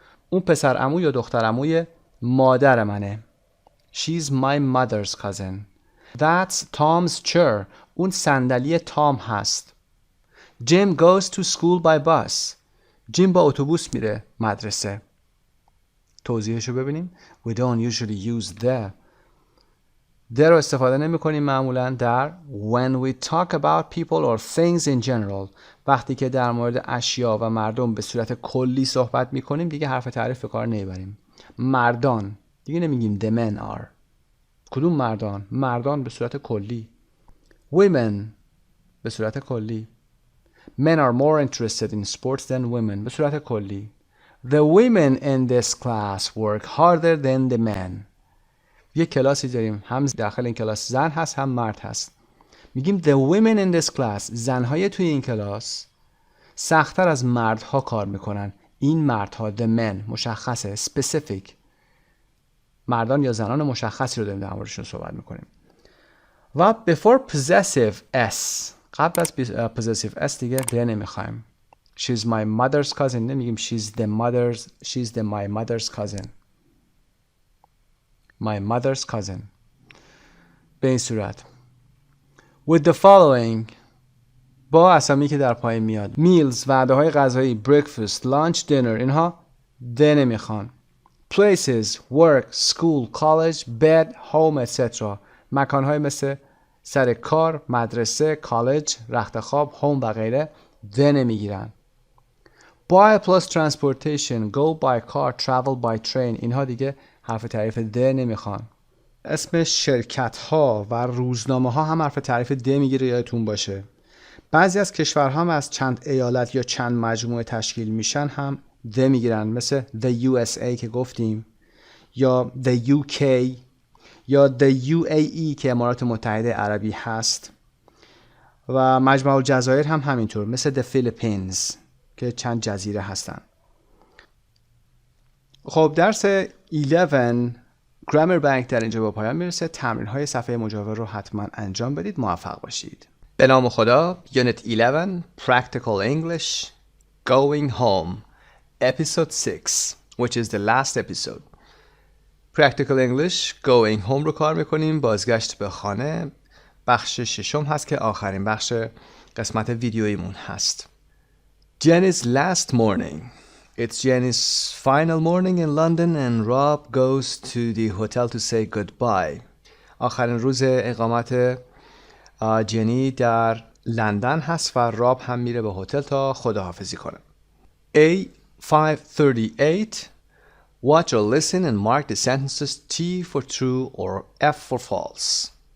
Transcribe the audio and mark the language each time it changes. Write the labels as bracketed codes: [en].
[fa] اون پسر عمو یا دختر عموی مادر منه. [en] She's my mother's cousin. That's Tom's chair. [fa] اون صندلی تام هست. [en] Jim goes to school by bus. [fa] جیم با اتوبوس میره مدرسه. توضیحشو ببینیم. [en] We don't usually use the. the [fa] رو استفاده نمی کنیم معمولا در [en] when we talk about people or things in general. [fa] وقتی که در مورد اشیا و مردم به صورت کلی صحبت می کنیم دیگه حرف تعریف به کار نمیبریم. مردان دیگه نمیگیم [en] the men are. [fa] کدوم مردان؟ مردان به صورت کلی. women به صورت کلی. [en] men are more interested in sports than women [fa] به صورت کلی. [en] the women in this class work harder than the men. [fa] یه کلاسی داریم هم داخل این کلاس زن هست هم مرد هست. میگیم [en] the women in this class [fa] زنهای توی این کلاس سخت‌تر از مردها کار میکنن. این مردها [en] the men [fa] مشخصه specific. مردان یا زنان مشخصی رو داریم در موردشون صحبت میکنیم. و before possessive s قبل از possessive s دیگه the نمیخوایم. [en] she's my mother's cousin [fa] نمیگیم [en] she's my mother's cousin. my mother's cousin. [fa] به این صورت [en] with the following [fa] با اسامی که در پایین میاد meals وعده های غذایی [en] breakfast lunch dinner [fa] اینها the نمیخوان. [en] places work school college bed home etc. [fa] مکانهای مثل سر کار مدرسه کالج رخت خواب هوم و غیره the نمیگیرن. [en] buy plus transportation go by car travel by train [fa] اینها دیگه حرف تعریف the نمیخوان. اسم شرکت ها و روزنامه ها هم حرف تعریف the میگیره یادتون باشه. بعضی از کشورها هم از چند ایالت یا چند مجموعه تشکیل میشن هم the میگیرن مثل the USA که گفتیم یا the UK یا the UAE که امارات متحده عربی هست و مجموعه الجزایر هم همینطور مثل the Philippines که چند جزیره هستن. خب درس 11 گرامر بانک در اینجا به پایان میرسه. تمرین های صفحه مجاور رو حتما انجام بدید. موفق باشید. به نام خدا. [en] Unit 11 Practical English Going Home Episode 6 which is the last episode. [fa] Practical English Going Home رو کار میکنیم. بازگشت به خانه بخش ششم هست که آخرین بخش قسمت ویدیویمون هست. [en] Jenny's last morning. It's Jenny's final morning in London and Rob goes to the hotel to say goodbye. [fa] آخرین روز اقامت جنی در لندن هست و راب هم میره به هتل تا خداحافظی کنه. [en] A 538 Watch or listen and mark the sentences T for true or F for false.